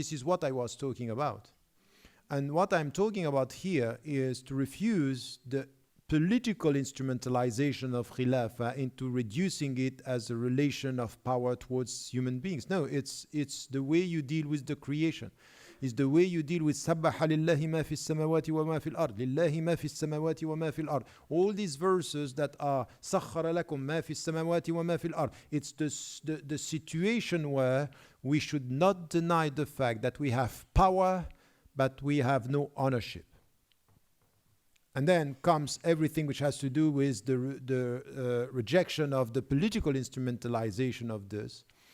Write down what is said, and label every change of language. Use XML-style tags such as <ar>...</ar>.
<en>This is what I was talking about. And what I'm talking about here is to refuse the political instrumentalization of Khilafah into reducing it as a relation of power towards human beings. No, it's the way you deal with the creation. It's the way you deal with</en> <ar>سَبَّحَ لِلَّهِ مَا فِي السَّمَاوَاتِ وَمَا فِي الْأَرْضِ لِلَّهِ مَا فِي السَّمَاوَاتِ وَمَا فِي الْأَرْضِ.</ar> <en>All these verses that are</en> <ar>سَخَّرَ لَكُم مَا فِي السَّمَاوَاتِ وَمَا فِي الْأَرْضِ.</ar> <en>It's the situation where we should not deny the fact that we have power, but we have no ownership. And then comes everything which has to do with the rejection of the political instrumentalization of this.</en>